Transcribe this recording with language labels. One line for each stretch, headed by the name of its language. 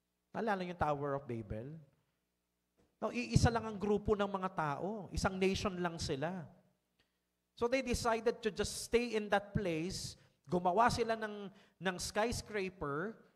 Filipino: Naalala yung Tower of Babel? No, iisa lang ang grupo ng mga tao. Isang nation lang sila.
English: So they decided to just stay in that place.
Filipino: Gumawa sila ng skyscraper.